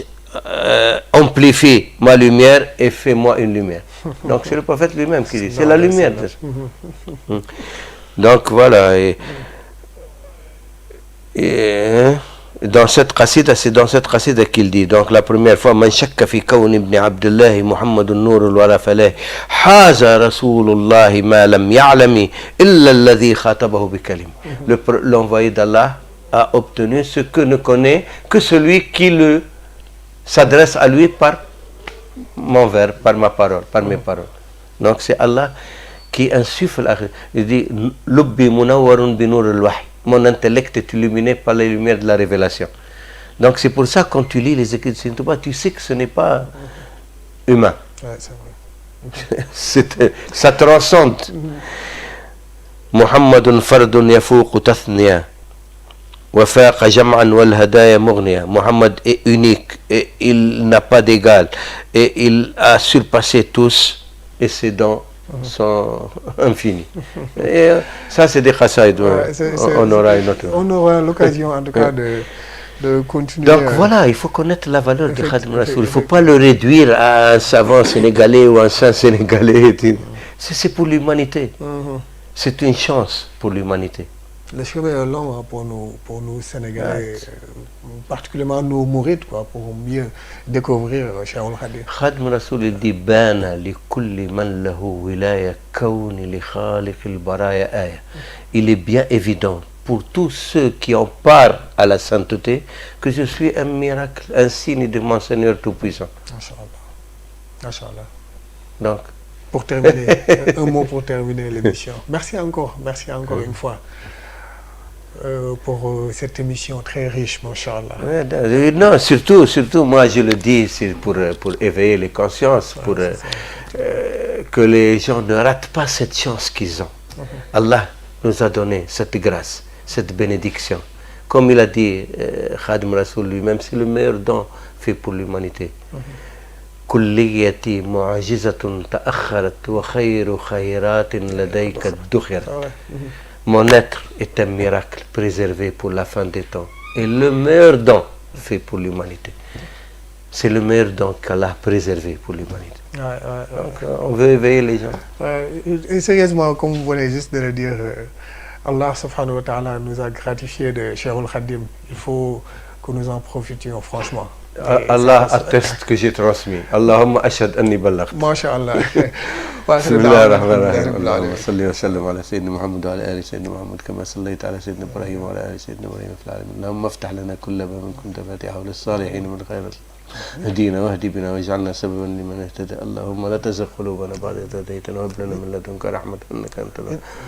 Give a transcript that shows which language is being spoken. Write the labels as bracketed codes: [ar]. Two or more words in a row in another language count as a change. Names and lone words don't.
[fr] Amplifie ma lumière et fais-moi une lumière. Donc c'est le prophète lui-même qui dit, c'est la lumière. Donc voilà. Dans cette qasida, c'est dans cette qasida qu'il dit, donc la première fois, [ar] من شك في كون ابن عبد الله محمد نور الورى فلاح هذا رسول الله ما لم يعلم إلا الذي خاطبه بكليم. [fr] L'envoyé d'Allah a obtenu ce que ne connaît que celui qui s'adresse à lui par mon vers, par ma parole, par mes paroles. Donc c'est Allah qui insuffle. Il dit [ar] لبي منور بنور الوحي. [fr] Mon intellect est illuminé par les lumières de la révélation. Donc c'est pour ça quand tu lis les écrits de Saint Touba, tu sais que ce n'est pas humain. Ouais, c'est vrai. Ça transcende. [ar] محمد فرد يفوق تثنية وفاق جمعا والهدايا مغنية. [fr] Muhammad est unique et il n'a pas d'égal et il a surpassé tous et ses dons sont infinis. Et ça c'est des khasaïd. On aura une autre. On aura l'occasion en tout cas de continuer. Donc voilà, il faut connaître la valeur de Khadim Rasoul. Il ne faut pas le réduire à un savant sénégalais ou un saint sénégalais. C'est pour l'humanité. C'est une chance pour l'humanité. Le chemin est long pour nous Sénégalais, particulièrement nos mourides, pour mieux découvrir Cheikhoul Khadim. [ar] Khadim Rasoul [fr] il dit [ar] بان لكل من له ولاية كوني لخالق البرايا آية. [fr] Il est bien évident pour tous ceux qui ont part à la sainteté que je suis un miracle, un signe de mon Seigneur Tout-Puissant. Machallah. Donc, pour terminer, un mot pour terminer l'émission. Merci encore une fois pour cette émission très riche, Machallah. Non, surtout, moi je le dis, c'est pour éveiller les consciences, pour que les gens ne ratent pas cette chance qu'ils ont. Allah nous a donné cette grâce, cette bénédiction. Comme il a dit Khadim Rasoul lui-même, c'est le meilleur don fait pour l'humanité. [ar] كليتي معجزة تأخرت وخير خيرات لديك ادخرت. [fr] Mon être est un miracle préservé pour la fin des temps. Et le meilleur don fait pour l'humanité. C'est le meilleur don qu'Allah a préservé pour l'humanité. Donc, on veut éveiller les gens. Et sérieusement, comme vous venez juste de le dire, [ar] الله سبحانه وتعالى [fr] nous a gratifié de Cheikhul Khadim. Il faut que nous en profitions franchement. Allah atteste que j'ai transmis. [ar] اللهم اشهد أني بلغت. [fr] Masha'Allah. [ar] بسم الله الرحمن الرحيم اللهم صل وسلم على سيدنا محمد وعلى ال سيدنا محمد كما صليت على سيدنا ابراهيم وعلى ال سيدنا ابراهيم في العالمين اللهم افتح لنا كل باب كنت فاتحه للصالحين من خير هدينا واهدي بنا واجعلنا سببا لمن اهتدى اللهم لا تزغ قلوبنا بعد إذ هديتنا وهب لنا من لدنك رحمة إنك أنت الوهاب.